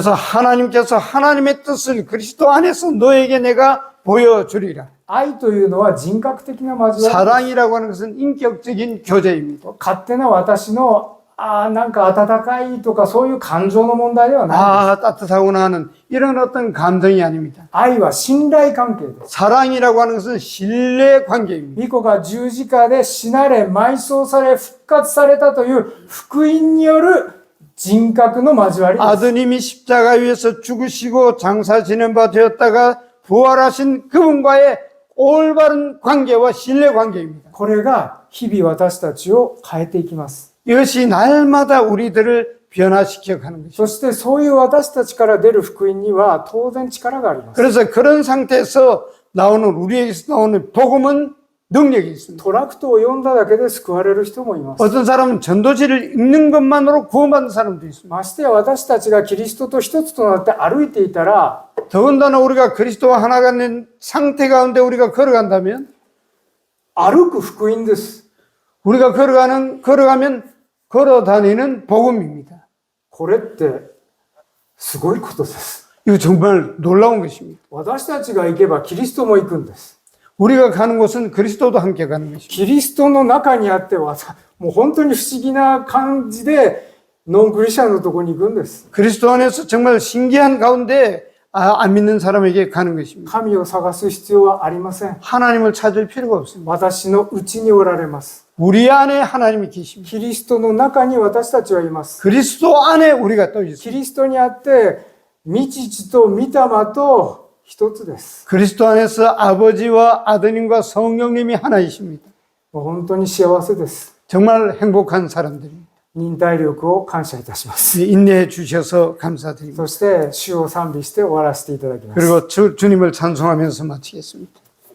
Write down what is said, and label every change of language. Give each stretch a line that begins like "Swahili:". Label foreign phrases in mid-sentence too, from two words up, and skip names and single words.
Korean: 그래서 하나님께서 하나님의 뜻을 그리스도 안에서 너에게 내가 보여주리라.
Japanese: 愛というのは人格的な交わり。
Korean: 사랑이라고 하는 것은 인격적인 교제입니다.
Japanese: 勝手な私のなんか温かいとかそういう感情の問題ではない。
Korean: 따뜻하구나 하는 이런 어떤 감정이 아닙니다.
Japanese: 愛は信頼関係です。
Korean: 사랑이라고 하는 것은 신뢰 관계입니다.
Japanese: 御子が十字架で死なれ、埋葬され、復活されたという福音による人格の交わりです。
Korean: 아드님이 십자가 위에서 죽으시고 장사 지낸 바 되었다가 부활하신 그분과의 올바른 관계와 신뢰 관계입니다.
Japanese: これが日々私たちを変えていきます。
Korean: 이것이 날마다 우리들을 변화시켜 가는 것입니다.
Japanese: そしてそういう私たちから出る福音には当然力があります。
Korean: 그래서 그런 상태에서 우리에게서 나오는 복음은 능력이 있습니다.
Japanese: トラクトを読んだだけで救われる人もいます。
Korean: 어떤 사람은 전도지를 읽는 것만으로 구원받는 사람도 있습니다.
Japanese: ましてや私たちがキリストと一つとなって歩いていたら
Korean: 더군다나 우리가 그리스도와 하나가 된 상태 가운데 우리가 걸어간다면
Japanese: 歩く福音です。
Korean: 우리가 걸어가면 걸어다니는 복음입니다.
Japanese: これってすごいことです。
Korean: 이거 정말 놀라운 것입니다.
Japanese: 私たちが行けばキリストも行くんです。
Korean: 우리가 가는 곳은 그리스도도 함께 가는 것입니다.
Japanese: キリストの中にあってはもう本当に不思議な感じでノンクリスチャンのところに行くんです。
Korean: 그리스도 안에서 정말 신기한 가운데 안 믿는 사람에게 가는 것입니다.
Japanese: 神を探す必要はありません。
Korean: 하나님을 찾을 필요가 없습니다.
Japanese: 私の内におられます。
Korean: 우리 안에 하나님이 계십니다.
Japanese: キリストの中に私たちはいます。
Korean: 그리스도 안에 우리가 또
Japanese: キ
Korean: 있습니다.
Japanese: リストにあって御父と御霊と一つです。
Korean: 그리스도 안에서 아버지와 아드님과 성령님이 하나이십니다.
Japanese: もう本当に幸せです。
Korean: 정말 행복한 사람들입니다.
Japanese: 忍耐力を感謝いたします。
Korean: 인내해 주셔서 감사드립니다.
Japanese: そして主を賛美して終わらせていただきます。
Korean: 그리고 주님을 찬송하면서 마치겠습니다.